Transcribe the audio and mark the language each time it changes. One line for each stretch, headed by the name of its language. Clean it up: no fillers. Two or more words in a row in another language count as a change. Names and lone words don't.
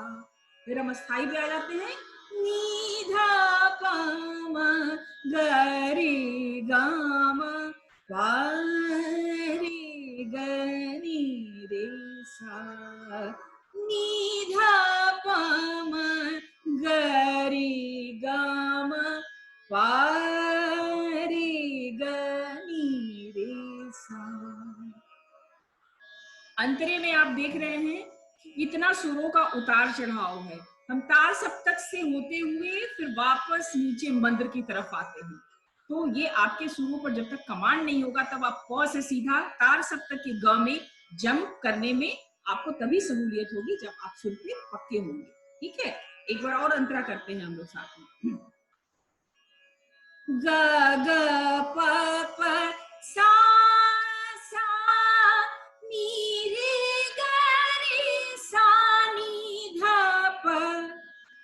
Hindi: फिर हम स्थाई पे आ जाते हैं, नी ध प म ग रे ग म प रे ग नी रे सा नी ध प म ग रे ग म प रे ग नी रे सा। अंतरे में आप देख रहे हैं कितना सुरों का उतार चढ़ाव है। हम तार सप्तक से होते हुए फिर वापस नीचे मंद्र की तरफ आते हैं। तो ये आपके सुरों पर जब तक कमांड नहीं होगा तब आप प से सीधा तार सप्तक के ग में जंप करने में आपको तभी सहूलियत होगी जब आप सुर पे पक्के होंगे। ठीक है, एक बार और अंतरा करते हैं हम लोग साथ में। ग ग प प सा सा नी रे ग रे सा नी ध प